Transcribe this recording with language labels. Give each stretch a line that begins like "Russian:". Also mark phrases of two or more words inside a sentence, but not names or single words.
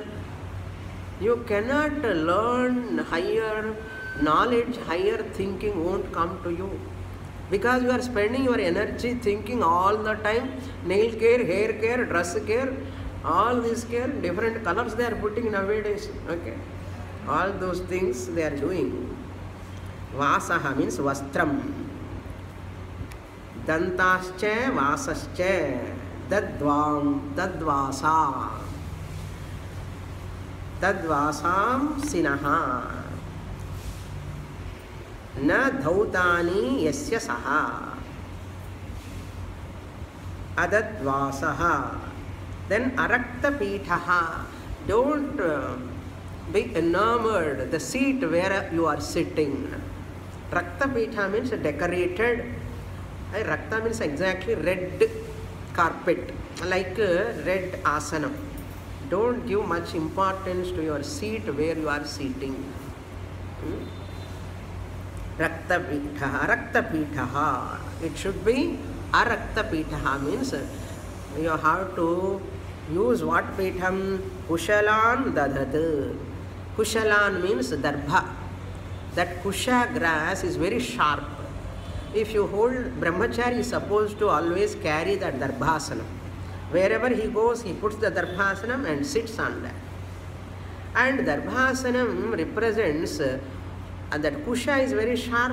English: You cannot learn higher knowledge, higher thinking won't come to you. Because you are spending your energy thinking all the time, nail care, hair care, dress care, all this care, different colors they are putting nowadays. Okay, all those things they are doing.
Sanskrit: Vasaha means vastram. Dantascha vasascha. Dadvasa. Dadvasam sinaha. Na dhautani yasya saha. Adadvasaha. Then arakta pithaha.
English: Don't be enamored the seat where you are sitting.
Sanskrit: Rakta pitha
English: means decorated. Rakta means exactly red carpet, like red asanam. Don't give much importance to your seat where you are sitting.
Sanskrit: Rakta pitha.
English: It should be
Sanskrit: arakta pitha,
English: means you have to use what pitham?
Sanskrit: Kushalan dadhat. Kushalan means darbha.
English: That kusha grass is very sharp. If you hold brahmachari is supposed to always carry that darbhasanam. Wherever he goes, he puts the darbhasanam and sits on that. And darbhasanam represents and that kusha is very sharp.